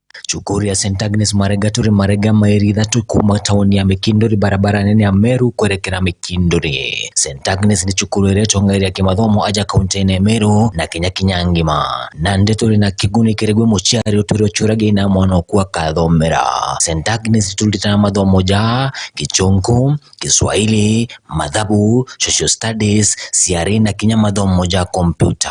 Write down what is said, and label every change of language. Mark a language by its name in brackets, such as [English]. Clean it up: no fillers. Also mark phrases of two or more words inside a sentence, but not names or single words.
[Meru] cukuru ya St Agnes Marega turi Marega Mairi kuma tauni ya Mikindori barabara nene ya Meru kuelekea Mikindori. St Agnes ni cukuru ireto ngairi ya kimathomo aja kaunti ya Meru na Kinyangima na ndeturi na kiguni kiregwe muciari uturi ocurage na mwana okuwa kathomera. St Agnes tulitana mathomo ja Kichungu, Kiswahili, Mathabu, [English] Social Studies, [Meru] CRE na kinya mathomo ja kompyuta.